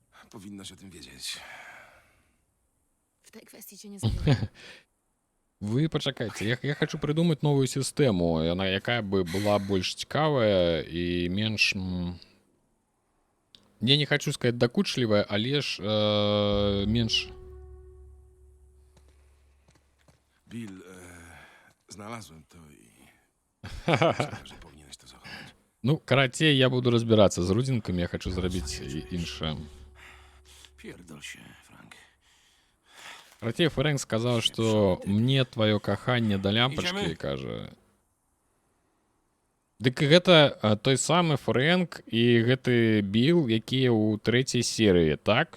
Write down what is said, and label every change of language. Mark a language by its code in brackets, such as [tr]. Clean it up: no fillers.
[pl] Powinnaś o tym wiedzieć. W tej kwestii cię nie zawiodłem. [be] Вы пачакайце, я хочу прыдумаць новую сістэму, яна якая бы была больш цікавая і менш... Я не хочу сказаць дакучлівая, але ж менш... [pl] Bill, znalazłem to i myślę, że powinieneś to zachować. [be] Ну, карацей, я буду разбірацца з рудзінкамі, я хочу зрабіць іншае. [pl] Pierdol się, Frank. [be] Карацей, Фрэнк сказаў, што мне тваё каханне да лямпачкі, кажа. Дык гэта той самы Фрэнк і гэты Біл, якія ў трэцяй серыі, так?